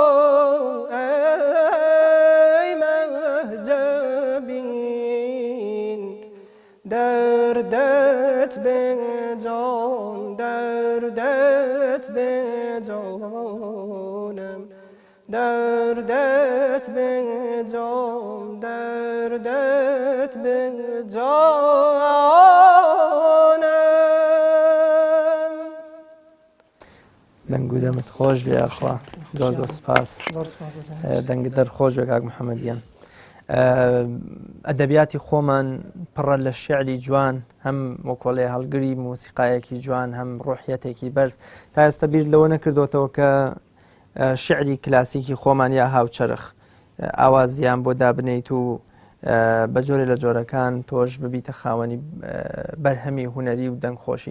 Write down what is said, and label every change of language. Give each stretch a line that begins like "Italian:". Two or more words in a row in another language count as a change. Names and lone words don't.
Persian: ای مهجبین دردت به جان دردت به جانم دردت به جان دردت به جانم
Central Kurdish: دەنگ و دەمت خۆش بێ ئەخوا زۆر زۆر سپاس زۆر سپاس بەجێ دەنگت دەرخۆش بێ کاک محەممەدیان ئەدەبیاتی خۆمان پڕە لە شیعری جوان هەم وەکۆڵێ هەڵگری موسیقایەکی جوان هەم ڕۆحیەتێکی بەرز تا ئێستا بیر لەوە نەکردوتەوە کە شعری کلاسیکی خۆمان یا هاوچەرخ ئاوازیان بۆ دابنیت و بە جۆرێ لە جۆرەکان تۆش ببیتە خاوەنی بەرهەمی هوەری و دەنگخۆشی.